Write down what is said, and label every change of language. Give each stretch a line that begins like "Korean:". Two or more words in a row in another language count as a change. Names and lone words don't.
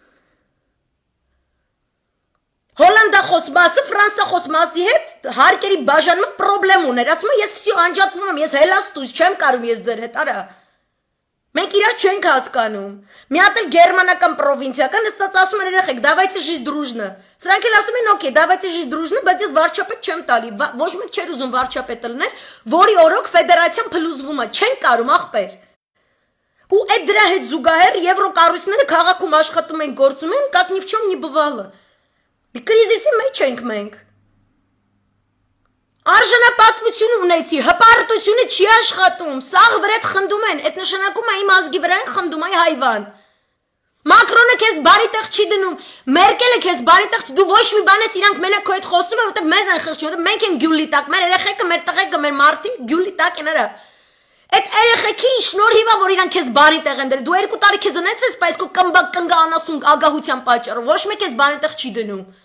Armenian: Հոլանդախոս մասը ֆրանսախոս մասի հետ հարկերի բաժանումը պրոբլեմ ուներ, ասում եմ ես վсё անջատվում եմ, ես հելաստուս չեմ կարում ես ձեր հետ, արա։ Մենք իրար չենք հասկանում։ Մի հատ էլ գերմանական պրովինցիական նստած ասում են երեխեք,
Russian: давайте жить дружно։ Սրանք էլ ասում են, օքեյ, давайте жить дружно,
Armenian: բայց ես վարչապետ չեմ տալի։ Ոչ մեկ չէր ուզում վարչապետ լինել, որի օրոք ֆեդերացիան փլուզվում է, չեն կարում ախպեր։ Ու այդ դրա հետ զուգահեռ եվրոկառույցները քաղաքում աշխատում են, գործում են,
Russian: как ни в чем не бывало։
Armenian: Կրիզիսի մեջ ենք մենք։ Արժանապատվություն ունեցի, հպարտությունը չի աշխատում, սաղ վրետ խնդում են, այդ նշանակում է իմ ազգի վրա են խնդում, այ հայվան։ Մակրոնը քեզ բարի տեղ չի դնում, Մերկելը քեզ բարի տեղ չի, դու ոչ մի բան ես իրանք մենակ քո հետ խոսում են, որտեղ մեզ են խղճում, որտեղ մենք ենք գյուլի տակ, մեր երեխեքը, մեր տղեկը, մեր մարդիկ գյուլի տակ են արա։ Այդ երեխեքի շնորհիվ է, որ իրանք քեզ բարի տեղ են դրել, դու 2 տարի քեզ ունեցես, բայց քո կնգա անասուն ագահության պատճառով, ոչ մեկ քեզ բարի տեղ չի դնում։